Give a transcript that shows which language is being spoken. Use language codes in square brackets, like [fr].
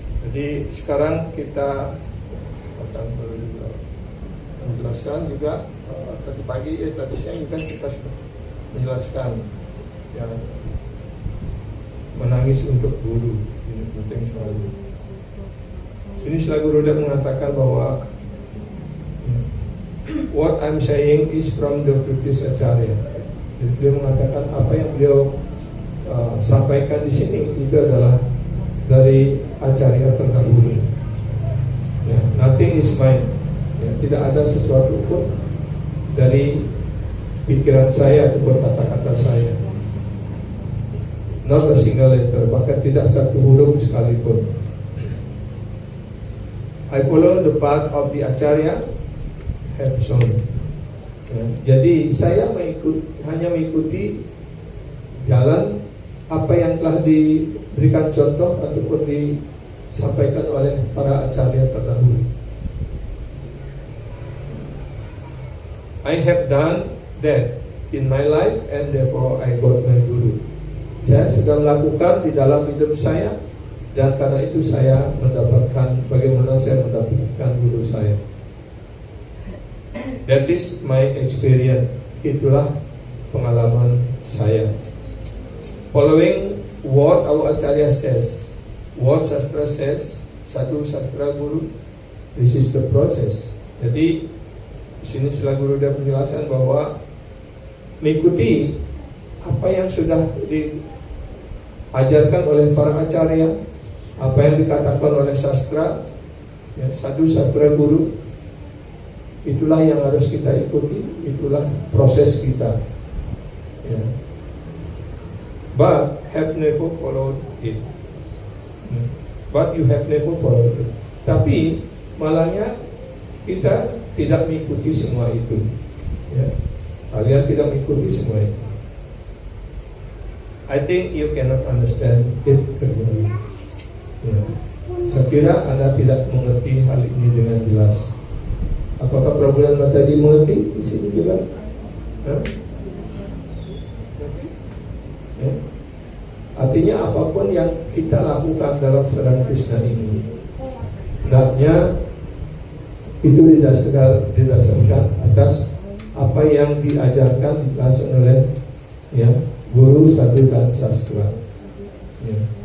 [id] Jadi sekarang kita akan menjelaskan juga tadi pagi tadi siang juga kita sudah menjelaskan yang menangis untuk guru, ini penting sekali. Sini Sila Guru Dev mengatakan bahwa [en] what I'm saying is from the previous Acharya. [id] Jadi beliau mengatakan apa yang beliau sampaikan di sini itu adalah dari Acarya terdahulu. [en] Ya, nothing is mine. [id] Ya, tidak ada sesuatu pun dari pikiran saya ataupun kata-kata saya. [en] Not a single letter, [id] bahkan tidak satu huruf sekalipun. [en] I follow the path of the Acharya have shown. [id] Ya, jadi saya hanya mengikuti jalan apa yang telah diberikan contoh ataupun disampaikan oleh para Acharya terdahulu. [en] I have done that in my life and therefore I got my guru. [id] Saya sudah melakukan di dalam hidup saya, dan karena itu saya mendapatkan bagaimana saya mendapatkan guru saya. [en] That is my experience. [id] Itulah pengalaman saya. [en] Following what our Acharya says, what Sastra says, Sadhu Sastra Guru, this is the process. [id] Jadi di sini Sila Guru Dev penjelasan bahwa mengikuti apa yang sudah diajarkan oleh para Acharya, apa yang dikatakan oleh sastra, ya, Sadhu Sastra Guru, itulah yang harus kita ikuti, itulah proses kita. Ya. [en] But have never followed it. But you have never followed it. [id] Tapi malahnya kita tidak mengikuti semua itu. Ya. Kalian tidak mengikuti semua itu. [en] I think you cannot understand it clearly. Ya. [id] Saya kira Anda tidak mengerti hal ini dengan jelas. Apakah Prabulan tadi mengerti di sini juga? Ya. Artinya apapun yang kita lakukan dalam Sadhana Krishna ini, hendaknya itu didasarkan atas apa yang diajarkan langsung oleh ya, guru, sadhu dan sastra. Ya.